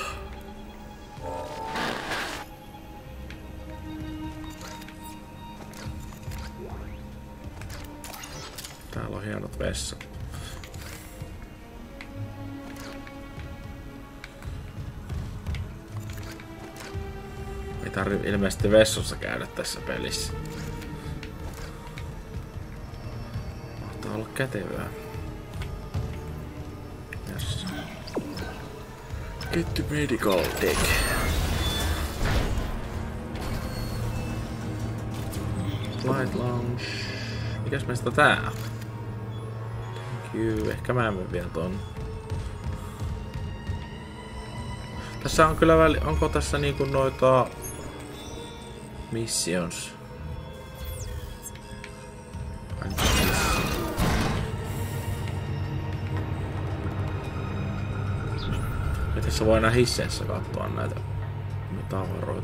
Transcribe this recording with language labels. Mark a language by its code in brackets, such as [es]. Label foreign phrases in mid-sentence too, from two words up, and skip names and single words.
[fi] Täällä on hienot vessat. Ei tarvi ilmeisesti vessossa käydä tässä pelissä. Mahtaa olla kätevää. [en] Yes. Get the medical deck. Flight lounge. [fi] Mikäs meistä tää on? Ehkä mä en mene vielä ton. Tässä on kyllä onko tässä niinku noita missions? Ja tässä voi enää hisseissä katsoa näitä tavaroita.